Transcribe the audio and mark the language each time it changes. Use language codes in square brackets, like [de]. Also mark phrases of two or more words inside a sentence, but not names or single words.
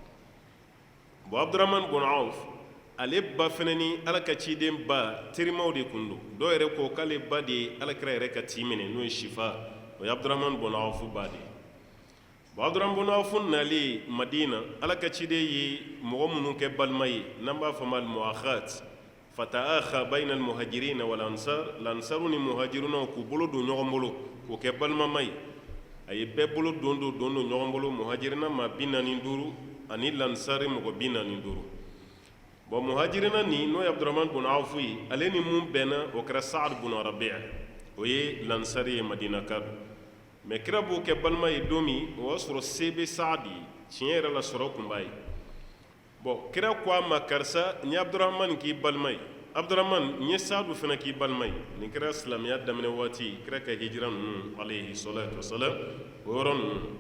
[bm] bon Abdurrahman bun Awf ale ba fana ni Ala ka ciden ba terimaw de kun don dɔw yɛrɛ ko k'ale ba de ye Alakira yɛrɛ ka ti minɛ n'o ye Shifa o ye Abdurrahman bun Awf ba de ye bon Abdurrahman bun Awf nalen Madina Ala ka ciden ye mɔgɔ minnu kɛ balima ye n'an b'a fɔ ma [ar] المؤاخاة فتآخى بين المهاجرين والأنصار [bm] lansaru ni muhajiruna k'u bolo don ɲɔgɔn bolo k'o kɛ balimama ye a ye bɛɛ bolo don ɲɔgɔn bolo muhajirina maa 45 ani lansari mɔgɔ 45 bon muhajirina ni n'o ye Abdurrahman bun Awf ye ale ni mun bɛnna o kɛra Sa'ad bun Rabi' o ye lansari ye Madina ka don mɛ kira b'o kɛ balima ye don min o y'a sɔrɔ se bɛ Sa'ad ye tiɲɛ yɛrɛ la sɔrɔ kun b'a ye bon kira ko a ma karisa n ye Abdurrahman k'i balima ye Abdurrahman n ye Sa'adu fana k'i balima ye nin kɛra silamɛya daminɛ waati kira ka hijira ninnu [ar] عليه الصلاة والسلام [bm] o yɔrɔ ninnu